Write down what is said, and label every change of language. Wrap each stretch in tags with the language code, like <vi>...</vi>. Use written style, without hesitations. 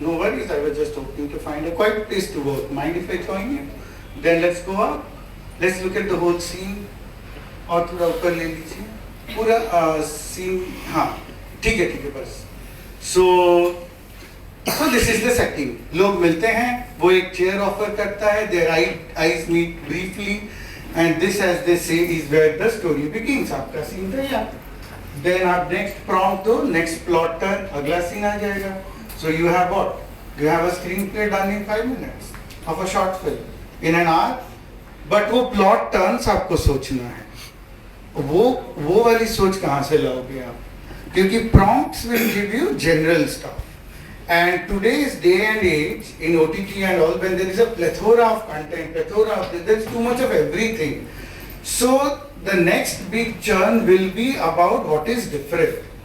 <en>No worries, I was just hoping to find a quiet place to work. Mind if I join you? Then let's go out. Let's look at the whole scene.</en> <hi>और थोड़ा ऊपर ले लीजिए. पूरा scene, हाँ, ठीक है बस.</hi> <en>So this is the setting.</en> <hi>लोग मिलते हैं, वो एक chair offer करता है,</hi> <en>their eyes meet briefly, and this, as they say, is where the story begins.</en> <hi>आपका scene तैयार.</hi> <en>Then आप next prompt दो, next plot turn,</en> <hi>अगला scene आ जाएगा.</hi> <en>So you have what? You have a screenplay done in 5 minutes of a short film in an hour.</en> <hi>But वो plot turns आपको सोचना है. वो वाली सोच कहाँ से लाओगे आप?</hi> <en>क्योंकि prompts will give you general stuff. And today's day and age, in OTT and all, when there is a plethora of content, there's too much of everything. So the next big churn will be about what is different.</en>